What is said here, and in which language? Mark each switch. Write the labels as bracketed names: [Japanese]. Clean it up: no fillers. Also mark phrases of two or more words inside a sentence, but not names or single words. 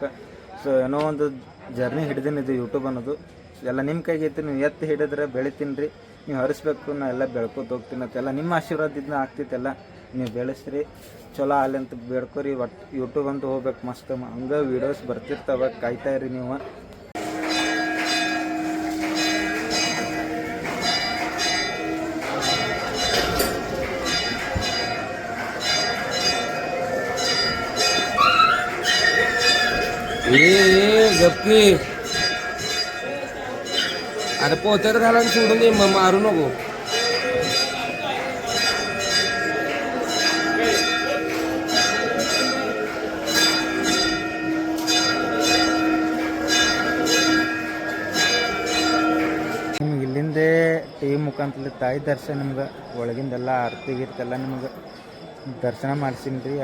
[Kannada] ಸೊ ಏನೋ ಒಂದು ಜರ್ನಿ ಹಿಡಿದೀನಿ ಇದು ಯೂಟ್ಯೂಬ್ ಅನ್ನೋದು. ಎಲ್ಲ ನಿಮ್ಮ ಕೈಗೆ ಐತಿ, ನೀವು ಎತ್ತಿ ಹಿಡಿದ್ರೆ ಬೆಳಿತೀನಿ ರೀ. ನೀವು ಹರಿಸ್ಬೇಕು, ನಾ ಎಲ್ಲ ಬೆಳ್ಕೊತ ಹೋಗ್ತೀನಿ ಅಂತೆಲ್ಲ ನಿಮ್ಮ ಆಶೀರ್ವಾದದಿಂದ ಆಗ್ತಿತ್ತೆಲ್ಲ. ನೀವು ಬೆಳೆಸ್ರಿ, ಚಲೋ ಆಗಲಿ ಅಂತ ಬೇಡ್ಕೊರಿ. ಒಟ್ಟು ಯೂಟ್ಯೂಬ್ ಅಂತ ಹೋಗ್ಬೇಕು ಮಸ್ತ್. ಹಂಗೆ ವೀಡಿಯೋಸ್ ಬರ್ತಿರ್ತವೆ, ಕಾಯ್ತಾಯಿರಿ ನೀವು. [Marathi] गप्पी अरे पोतर घाला सोडून दे, मारू नको. [Kannada] ನಿಮ್ಗೆ ಇಲ್ಲಿಂದೇ ಟಿ ವಿ ಮುಖಾಂತರ ತಾಯಿ ದರ್ಶನ ನಿಮ್ಗೆ ಒಳಗಿಂದೆಲ್ಲ ಆರತಿ ಗೀರ್ತೆಲ್ಲ ನಿಮ್ಗೆ ದರ್ಶನ ಮಾಡ್ಸೀನಿ ರೀ.